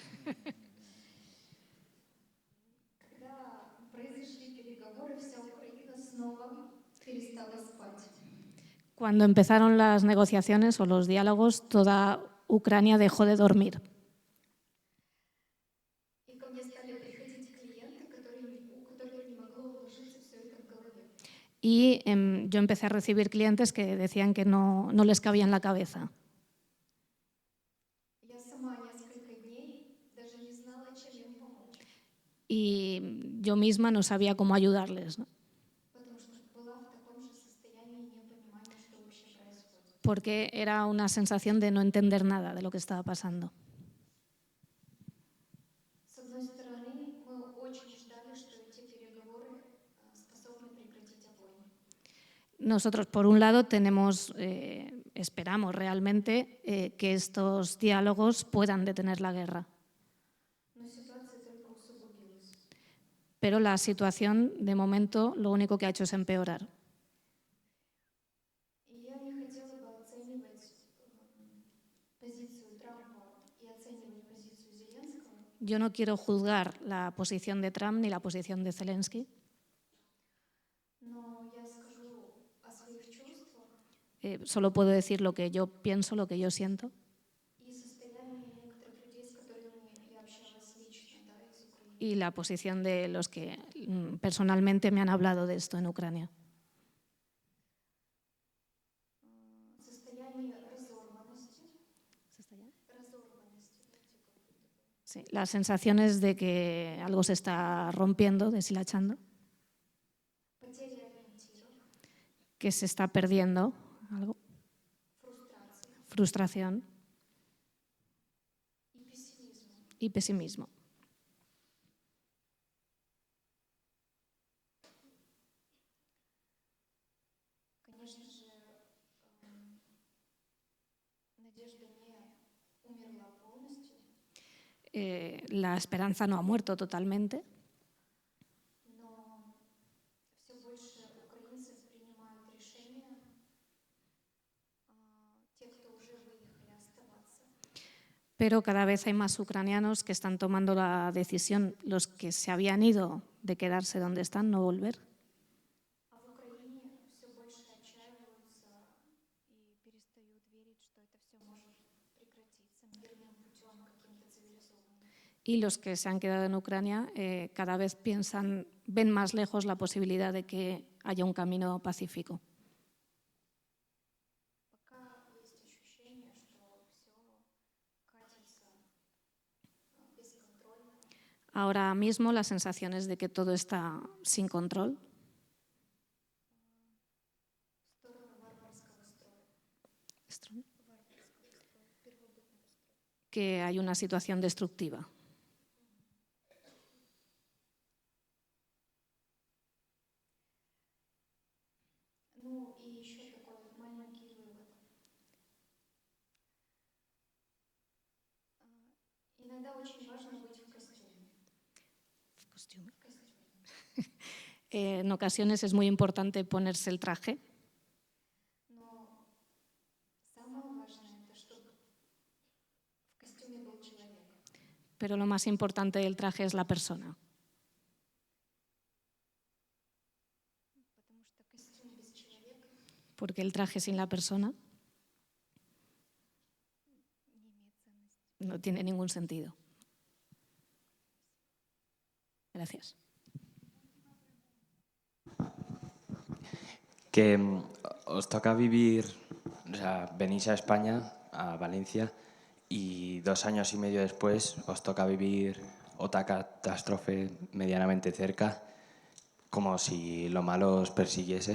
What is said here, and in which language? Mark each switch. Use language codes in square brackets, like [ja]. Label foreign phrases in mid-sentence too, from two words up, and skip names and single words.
[ru] Когда произошли переговоры, вся Украина снова перестала спать. [es] Cuando empezaron las negociaciones o los diálogos, toda Ucrania dejó de dormir. [ru] И ко мне стали приходить клиенты, у которых не могло уложиться все это в голове. [es] Y yo empecé a recibir clientes que decían que no les cabía en la cabeza. [ru] Я сама несколько дней даже не знала, чем им помочь. [es] Y yo misma no sabía cómo ayudarles, ¿no? [ru] Потому что была в таком же состоянии непонимания, что вообще происходит. [es] Porque era una sensación de no entender nada de lo que estaba pasando. [ru] С одной стороны, мы очень ждали, что эти переговоры способны прекратить огонь. [es] Nosotros, por un lado, esperamos realmente que estos diálogos puedan detener la guerra. [ru] Но ситуация только усугубилась. [es] Pero la situación, de momento, lo único que ha hecho es empeorar. [ru] И я не хотела бы оценивать позицию Трампа и оценивать позицию Зеленского. [es] Yo no quiero juzgar la posición de Trump ni la posición de Zelensky. [ru] Но я скажу о своих чувствах [es] Solo puedo decir lo que yo pienso, lo que yo siento. [ru] и состоянии некоторых людей, с которыми я общалась лично, да, из Украины. [es] Y la posición de los que personalmente me han hablado de esto en Ucrania. [ru] Состояние разорванности. [es] Sí, las sensaciones de que algo se está rompiendo, deshilachando, [ru] Потеря ориентиров. [es] que se está perdiendo algo, frustración [ru] И пессимизм. [es] y pesimismo. [ru] Конечно же, надежда не умерла полностью, [es] La esperanza no ha muerto totalmente, [ru] но все больше украинцев принимают решение, те, кто уже выехали, оставаться. [es] pero cada vez hay más ucranianos que están tomando la decisión, los que se habían ido, de quedarse donde están, no volver. [ru] А в Украине все больше отчаиваются и перестают верить, что это все может прекратиться мирным путем, каким-то цивилизованным. [es] Y los que se han quedado en Ucrania cada vez ven más lejos la posibilidad de que haya un camino pacífico. [ru] Пока есть ощущение, что все катится бесконтрольно. [es] Ahora mismo la sensación es de que todo está sin control, [ru] В сторону варварского строя. Первобытного строя. [es] que hay una situación destructiva. [ru] Ну и еще такой маленький вывод. Иногда очень важно быть в костюме. В костюме. [es] En ocasiones es muy importante ponerse el traje, [ru] Но самое важное это чтобы в костюме был человек. [es] pero lo más importante del traje es la persona, [ru] Потому что костюм без человека [es] porque el traje sin la persona [ru] не имеет ценности. [es] no tiene ningún sentido. Gracias. Que os toca vivir, o sea, venís a España, a Valencia, y 2 años y medio después os toca vivir otra catástrofe medianamente cerca, como si lo malo os persiguiese.